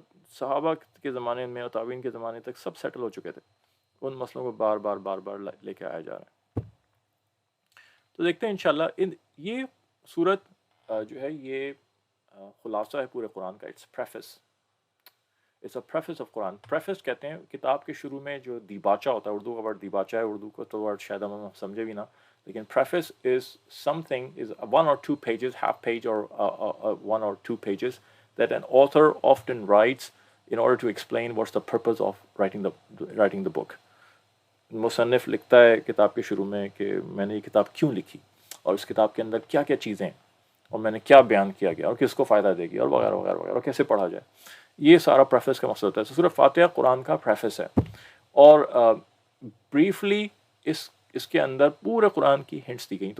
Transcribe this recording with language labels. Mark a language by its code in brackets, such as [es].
[ur] صحابہ کے زمانے میں اور تابعین کے زمانے تک سب سیٹل ہو چکے تھے، ان مسئلوں کو بار بار لے کے آیا جا رہا ہے۔ تو دیکھتے ہیں انشاءاللہ یہ سورت جو ہے یہ خلاصہ ہے پورے قرآن کا، [en] It's preface, It's a preface of Quran. [ur] Preface کہتے ہیں کتاب کے شروع میں جو دیباچہ ہوتا ہے، اردو کا ورڈ دیباچہ ہے، اردو کا تو ورڈ شاید ہم سمجھے بھی نہ، لیکن [en] preface is something, is 1 or 2 pages, half page or 1 or 2 pages that an author often writes in order to explain what's the purpose of writing the book. [ur] مصنف لکھتا ہے کتاب کے شروع میں کہ میں نے یہ کتاب کیوں لکھی، اور اس کتاب کے اندر کیا کیا چیزیں ہیں، اور میں نے کیا بیان کیا گیا، اور کس کو فائدہ دے گی، اور وغیرہ وغیرہ وغیرہ، اور کیسے پڑھا جائے. یہ سارا پریفیس کا مقصد ہوتا ہے. سورہ فاتحہ قرآن کا پریفیس ہے، اور بریفلی اس کے اندر پورے قرآن کی ہنٹس دی گئی.